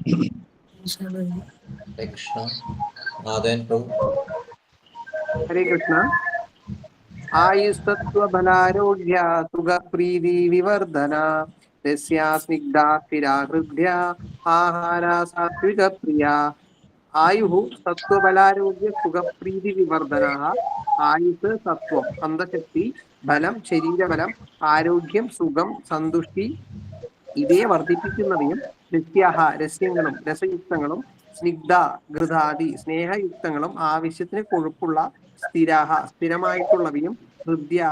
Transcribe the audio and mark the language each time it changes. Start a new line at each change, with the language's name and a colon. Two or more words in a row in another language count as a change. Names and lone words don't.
English: Krishna. Then Prabhu.
Sanskrit: Hare Krishna. आयुस्तत्त्व बलारोग्य सुख प्रीति विवर्धना रस्या स्निग्धा स्थिरा हृद्या आहारा सात्त्विक प्रिया ആയുഹു സത്വബലാരോഗ്യ സുഖപ്രീതി വിവർധന
Malayalam: ആയുസ് സത്വം അന്തശക്തി ബലം ശരീരബലം ആരോഗ്യം സുഖം സന്തുഷ്ടി ഇവയെ വർദ്ധിപ്പിക്കുന്നവയും രസ്യാഹ രസ്യങ്ങളും രസയുക്തങ്ങളും സ്നിഗ്ധ ഘൃതാദി സ്നേഹയുക്തങ്ങളും ആവശ്യത്തിന് കൊഴുപ്പുള്ള സ്ഥിരാഹ സ്ഥിരമായിട്ടുള്ളവയും ഹൃദ്യാഹ